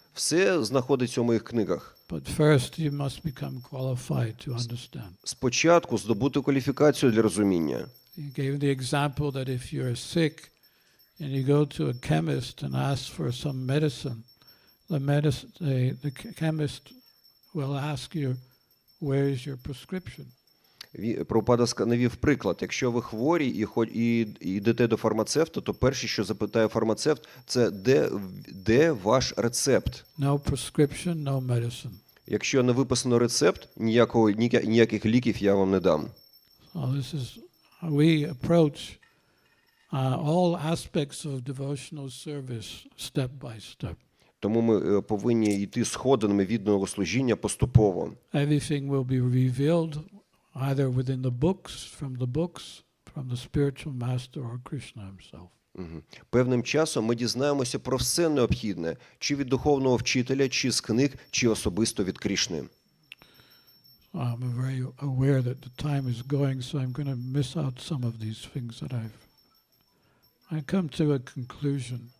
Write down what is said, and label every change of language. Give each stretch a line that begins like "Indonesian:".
Ukrainian: Все знаходиться у моїх книгах.
English: but first you must become qualified to understand.
Ukrainian: Спочатку здобути кваліфікацію для розуміння.
English: He gave the example that if you're sick and you go to a chemist and ask for some medicine, the chemist will ask you, where is your prescription?
Ukrainian: Прабхупада навів приклад. Якщо ви хворі і йдете до фармацевта, то перше, що запитає фармацевт, це де ваш рецепт?
English: No prescription, no medicine.
Ukrainian: Якщо не виписано рецепт, ніяких ліків я вам не дам.
English: So this is how we approach all aspects of devotional service step by step.
Ukrainian: Тому ми повинні йти сходинами відданого служіння поступово.
English: Everything will be revealed either within the books, from the spiritual master or Krishna himself.
Ukrainian: Певним часом ми дізнаємося про все необхідне, чи від духовного вчителя, чи з книг, чи особисто від Крішни.
English: I'm very aware that the time is going, so I'm going to miss out some of these things that I come to a conclusion.